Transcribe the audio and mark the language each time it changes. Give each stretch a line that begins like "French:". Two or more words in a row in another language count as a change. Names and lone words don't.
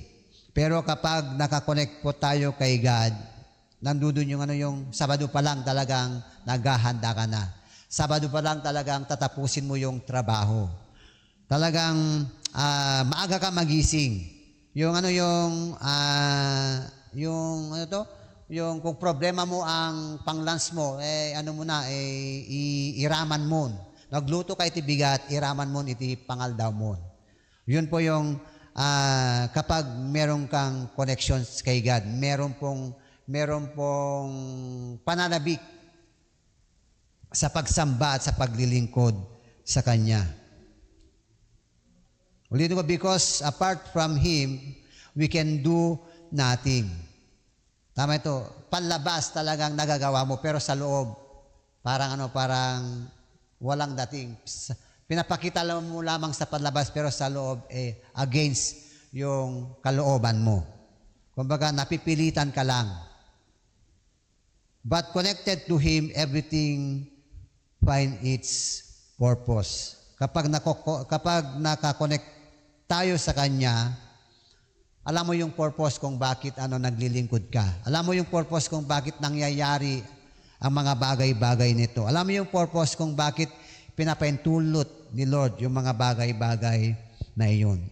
Filipino: Pero kapag nakakonect po tayo kay God, nandudun yung Sabado pa lang talagang naghahanda ka na. Sabado pa lang talagang tatapusin mo yung trabaho. Talagang maaga ka magising. Yung kung problema mo ang pang-lunch mo,
Iloko: iraman mo. Nagluto ka iti bigat, iraman mo iti pangaldaw mo.
Filipino: Yun po yung kapag meron kang connections kay God, meron pong pananabik sa pagsamba at sa paglilingkod sa Kanya. Ulitin ko,
English: because apart from Him, we can do nothing.
Filipino: Tama ito. Panlabas talagang nagagawa mo, pero sa loob, parang walang dating. Pinapakita mo lamang sa panlabas, pero sa loob, against yung kalooban mo. Kumbaga, napipilitan ka lang.
English: But connected to Him, everything find its purpose.
Filipino: Kapag nakakonect tayo sa Kanya, alam mo yung purpose kung bakit naglilingkod ka. Alam mo yung purpose kung bakit nangyayari ang mga bagay-bagay nito. Alam mo yung purpose kung bakit pinapaintulot ni Lord yung mga bagay-bagay na iyon.